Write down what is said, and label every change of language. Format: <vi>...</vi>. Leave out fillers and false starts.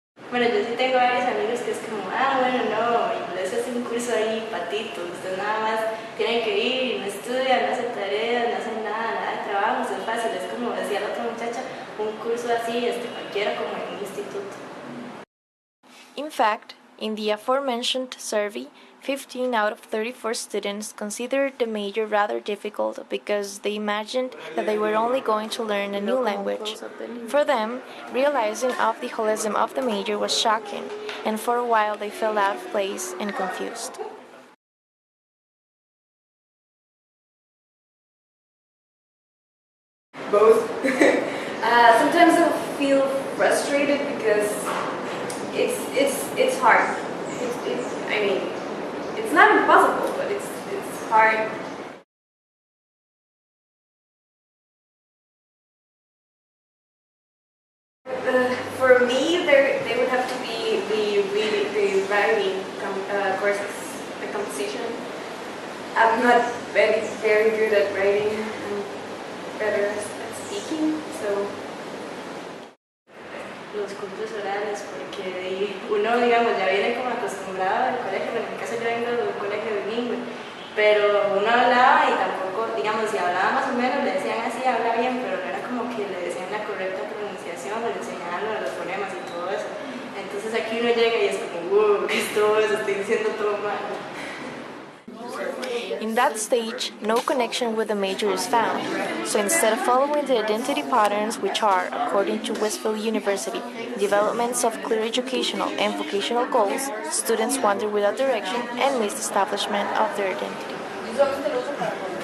<es>Bueno, yo sí tengo varios amigos que es como, bueno, no, inglés es un curso ahí, patito, usted nada más tiene que ir, no estudia, no hace tareas, no hace nada de trabajo, es fácil, es como decía la otra muchacha, un curso así, cualquiera como en un instituto.</es> <en>In fact, in the aforementioned survey, 15 out of 34 students considered the major rather difficult because they imagined that they were only going to learn a new language. For them, realizing of the holism of the major was shocking, and for a while they felt out of place and confused. Both. Sometimes I feel frustrated because it's hard. I mean, it's not impossible, but it's hard. For me, they would have to be the writing courses, the composition. I'm not very good at writing. I'm better at speaking, so.</en> <es>Los cursos orales, porque uno, digamos, ya viene como acostumbrado al colegio, pero en mi caso yo vengo de un colegio bilingüe, pero uno hablaba y tampoco, digamos, si hablaba más o menos, le decían así, habla bien, pero no era como que le decían la correcta pronunciación, le enseñaban los fonemas y todo eso. Entonces aquí uno llega y es como, ¿qué es todo eso? Estoy diciendo todo mal.</es> <en>In that stage, no connection with the major is found, so instead of following the identity patterns which are, according to Westfield University, developments of clear educational and vocational goals, students wander without direction and miss the establishment of their identity.</en>